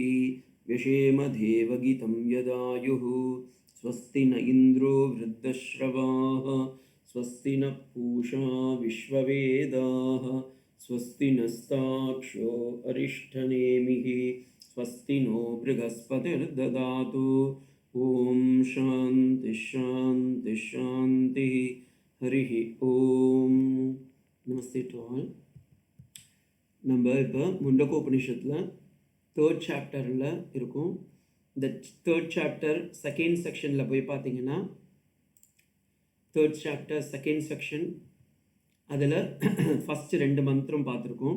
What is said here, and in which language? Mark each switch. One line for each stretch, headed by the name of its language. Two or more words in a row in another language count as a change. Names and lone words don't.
Sanskrit: व्यशेम देवगितं यदायुः स्वस्ति न इन्द्रो वृद्धश्रवाः स्वस्ति न पूषा विश्ववेदाः स्वस्ति नस्ताक्षो अरिष्ठनेमिः स्वस्ति नो बृहस्पतिर्ददातु ओम शांति शांति शांति हरिः ओम.
English: Namaste to all.
Tamil: நம்ம இப்போ முண்டகோபனிஷத்தில்
English: third chapterில்
Tamil: இருக்கும். இந்த
English: third chapter second sectionில்
Tamil: போய் பார்த்தீங்கன்னா
English: third chapter second section
Tamil: அதில் ஃபஸ்ட்டு 2 மந்திரம் பார்த்துருக்கோம்.